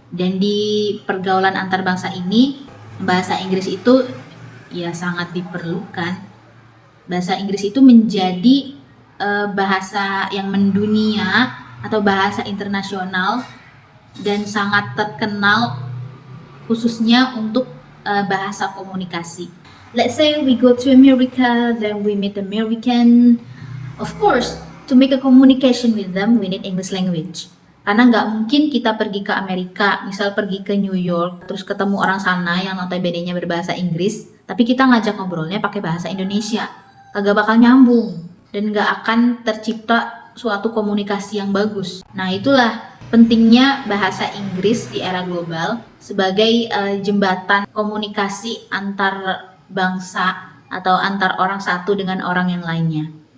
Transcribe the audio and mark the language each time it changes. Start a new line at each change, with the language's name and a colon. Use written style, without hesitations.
Indonesian: Dan di pergaulan antar bangsa ini, bahasa Inggris itu ya sangat diperlukan. Bahasa Inggris itu menjadi bahasa yang mendunia atau bahasa internasional dan sangat terkenal khususnya untuk bahasa komunikasi.
English: Let's say we go to America, then we meet American. Of course, to make a communication with them, we need English language.
Indonesian: Karena nggak mungkin kita pergi ke Amerika, misal pergi ke New York, terus ketemu orang sana yang notabene-nya berbahasa Inggris, tapi kita ngajak ngobrolnya pakai bahasa Indonesia. Kagak bakal nyambung, dan nggak akan tercipta suatu komunikasi yang bagus. Nah, itulah pentingnya bahasa Inggris di era global sebagai jembatan komunikasi antar bangsa atau antar orang satu dengan orang yang lainnya.